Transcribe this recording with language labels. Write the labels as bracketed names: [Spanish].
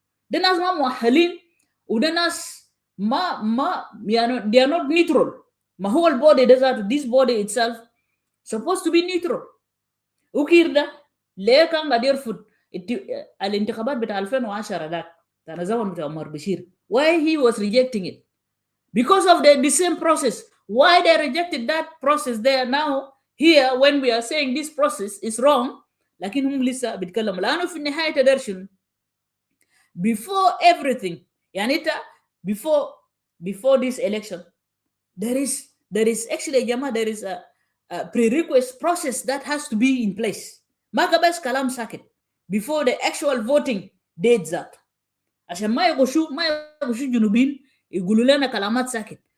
[Arabic] ده ناس ما مؤهلين وده ناس ما يعني [English] they are not neutral. [Arabic] ما هو البودي ده ذات [English] this body itself supposed to be neutral. [Arabic] وكير ده ليه كان قاعد يرفض الانتخابات بتاع 2010 ده كان زمن بتاع عمر بشير. [English] Why he was rejecting it? Because of the same process. Why they rejected that process there now here when we are saying this process is wrong [Arabic] لكن هم لسه بيتكلموا لأنه في النهاية تدرشن [English] before everything [Arabic] يعني انت [English] before this election there is actually جماعة there is a prerequisite process that has to be in place. [Arabic] ما كبس كلام ساكت [English] before the actual voting date [Arabic] ذات عشان ما يغشوا جنوبين يقولوا لنا كلامات ساكت.